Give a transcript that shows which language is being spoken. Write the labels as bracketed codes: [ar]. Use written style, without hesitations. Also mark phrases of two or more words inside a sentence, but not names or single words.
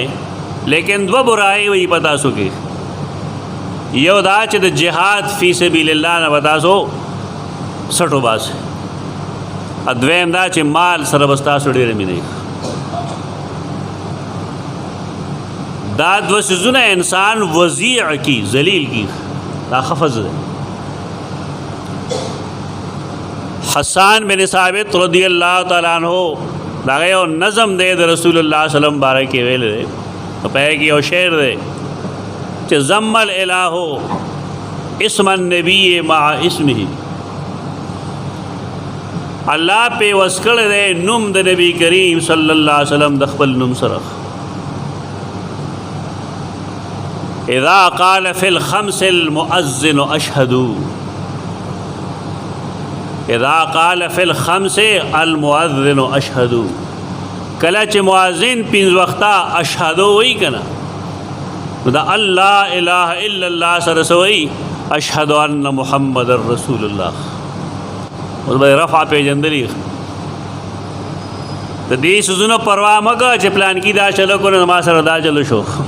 [ps] لیکن دوه برایې وي په تاسو کې، یو دا چې د [ar] جهاد فی سبیل الله [ps] نه به تاسو سټو باسئ، دویم دا چې مال سره به ستاسو ډېره مینه. دا دوه څیزونه انسان وضیع کی، ذلیل کی، دا خفض دی. حسان بن ثابت [ar] رضی اللہ تعالیٰ عنہ [ps] دا یو نظم دی د رسول الله [ar] صلی الله علیه وسلم [ps] باره کې ویل دی، په هغې کې یو شعر دی چې [ar] ضم الالہ اسم النبی مع اسمه. [ps] الله پې وس کړی دی نوم د نبی کریم [ar] صلی الله علیه وسلم [ps] د خپل نوم سره. [ar] اذا قال فی الخمس المؤذن اشهد، اذا قال فی الخمس المؤذن اشهد، [ps] کله چې مؤذن پنځه وخته اشهد وایي که نه، نو د [ar] الله اله الا الله [ps] سره څه وایي [ar] اشهد ان محمد رسول الله. [ps] اوس به رفع پېژندلي، د دې څیزونو پروا مه کوه چې پلانکي دا چلو کړو نو ما سره دا چلو شو.